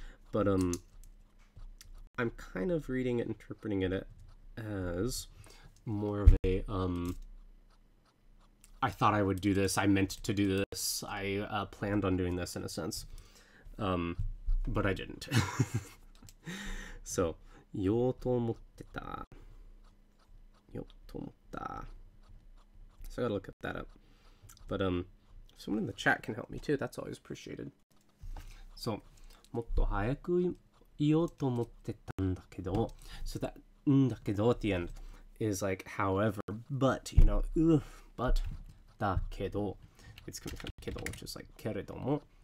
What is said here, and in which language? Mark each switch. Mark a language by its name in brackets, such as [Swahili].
[English] But I'm kind of reading it, interpreting it as more of a I thought I would do this, I meant to do this, I planned on doing this in a sense, but I didn't. [Japanese] So 言おうと思ってた. 言おうと思った. [English] So I gotta look at that up. But if someone in the chat can help me too, that's always appreciated. [Japanese] そうもっと早く言おうと思ってたんだけど [English] so that んだけど at the end is like however but you know but だけど it's coming from けど which is like けれども